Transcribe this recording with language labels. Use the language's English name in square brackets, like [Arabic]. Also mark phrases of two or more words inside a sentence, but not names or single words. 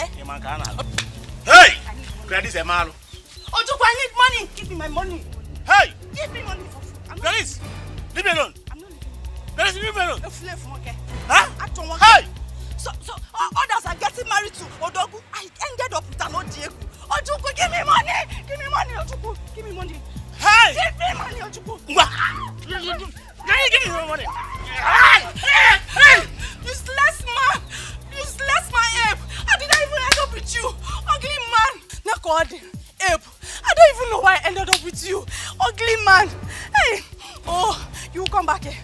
[English] Hey! Gladys Emalo. Ojuku, I need money. Give me my money. Hey! Give me money. Gladys, leave me alone. I'm not leaving. Gladys, leave me alone. Huh? Hey! So others are getting married to Odogu. I ended up with an Odiegu. Ojuku, give me money! Give me money, Ojuku. Give me money. Hey! Give me money, Ojuku. Give me money. Hey! Useless man! Useless man, Abe! How did I even end up with you? Ugly man! Nakodi, Abe! I don't even know why I ended up with you. Ugly man! Hey! Oh, you come back here.